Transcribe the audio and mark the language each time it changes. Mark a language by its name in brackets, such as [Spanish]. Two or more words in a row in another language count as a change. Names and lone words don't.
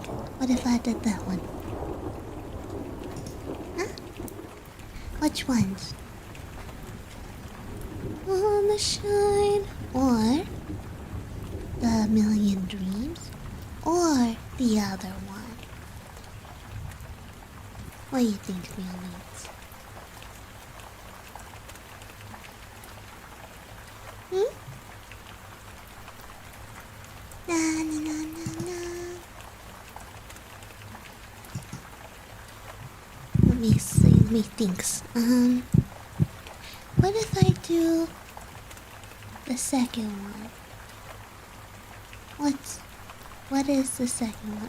[English] What if I did that one? Huh? Which ones? On the shine, or the Million Dreams, or the other one? What do you think, Mealmates? Na na na na na. Let me see. Let me think. What if I do the second one? What is the second one?